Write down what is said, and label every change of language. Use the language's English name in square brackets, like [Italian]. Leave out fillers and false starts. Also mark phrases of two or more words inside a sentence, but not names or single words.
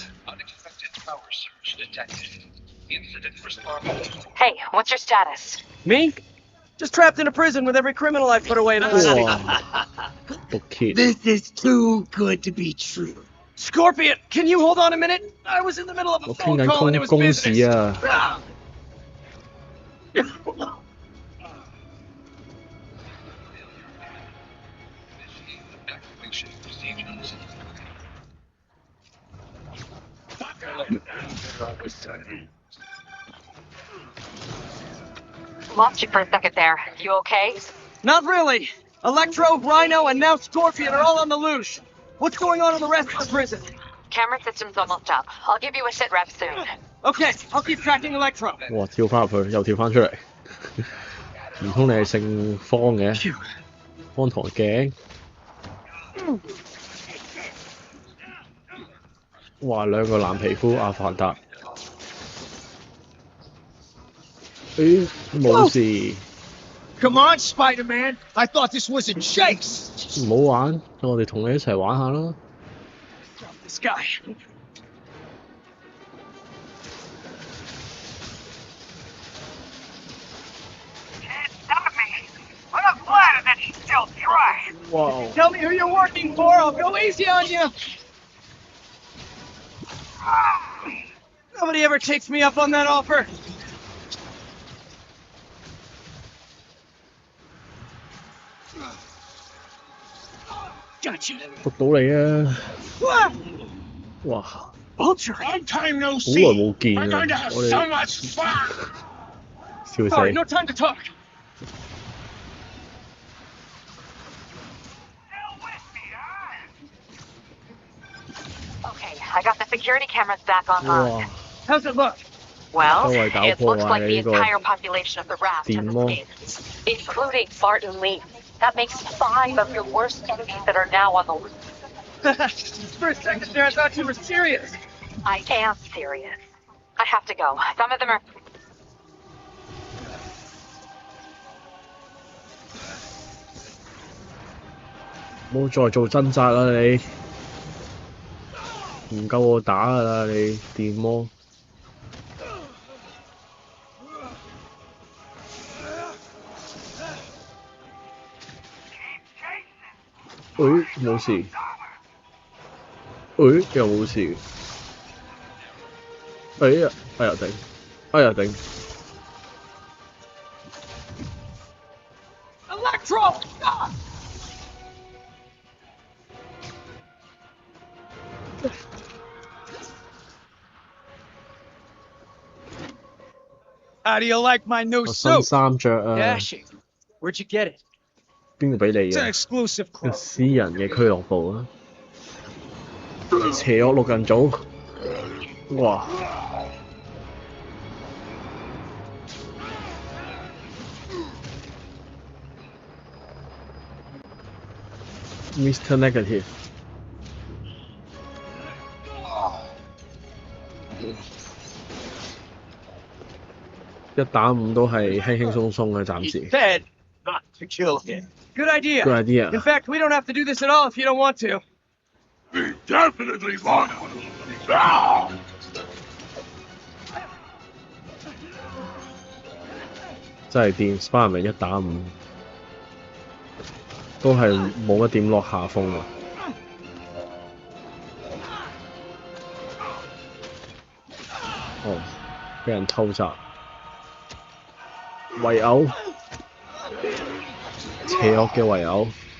[English] Unexpected power surge detected. Incident response. Hey, what's your status? Me? Just trapped in a prison with every criminal I put away in the city. [Cantonese] 哇！毒蠍 [English] This is too good to be true. Scorpion, can you hold on a minute? I was in the middle of a [Cantonese] 我傾 [English] phone [Cantonese] 緊 [English] call and it [Cantonese] 公 [English] was [Cantonese] 事 [English] business. 啊！ Evacuation procedures. Lost you for a second there. You okay? Not really. Electro, Rhino, and now Scorpion are all on the loose. What's going on in the rest of the prison? Camera system's almost up. I'll give you a sit rep soon. Okay, I'll keep tracking Electro. 哇！ [Cantonese] 跳翻入去，又跳翻出嚟，唔通你係姓方嘅？ Phew. 方唐鏡。哇！兩個藍皮膚阿凡達。誒冇事， [English] Come on, Spider-Man. I thought this was a chase. [Cantonese] 唔好玩，我哋同你一齊玩下啦。 [English] This guy. Can't stop me. But I'm flattered that you still try. 哇！ Tell me who you're working for. I'll go easy on you. Nobody ever takes me up on that offer. Gotcha. [Cantonese] 捉到你啊！ [English] What? 哇！ Vulture. Long time no [Cantonese] 好 [English] see. [Cantonese] 耐冇見 [English] We're going to have [Cantonese] 我 [English] so [Cantonese] 哋 [English] much fun. [Cantonese] 笑 [English] All right, [Cantonese] 死 [English] no！time to talk. Hell with me, huh? I got the security cameras back online. 哇！ How's it look? Well, [Cantonese] 周圍搞 [English] it [Cantonese] 破 [English] looks [Cantonese] 壞 [English] like [Cantonese] 嘅 [English] the [Cantonese] 呢個 [English] entire population of the raft has [Cantonese] 電魔， [English] escaped, including Martin Lee. That makes 5 of your worst enemies that are now on the loose. For a second there, I thought you were serious. I am serious. I have to go. Some of them are... [Cantonese] 唔好再做掙扎啦你！唔夠我打㗎啦你電魔！誒冇事，誒又冇事，哎呀哎呀頂，哎呀頂！ [English] Electro! Ah! How do you like my new [Cantonese] 我新 [English] suit? [Cantonese] 衫着啊！ [English] Dashing. Where'd you get it? [Cantonese] 邊個俾你 [English] It's an [Cantonese] 嘅？ [English] exclusive [Cantonese] 個 [English] club. [Cantonese] 私人嘅俱樂部啊！邪惡六人組，哇！ [English] Mr. [Cantonese] Negative， 1打5都係輕輕鬆鬆嘅，暫時。 [English] Dead. Not to kill him. Good idea. Good idea. In fact, we don't have to do this at all if you don't want to. We definitely want to. [Cantonese] 真係掂 ，Spiderman 1打5都係冇乜點落下風啊！哦，俾人偷襲，圍毆，邪惡嘅圍毆。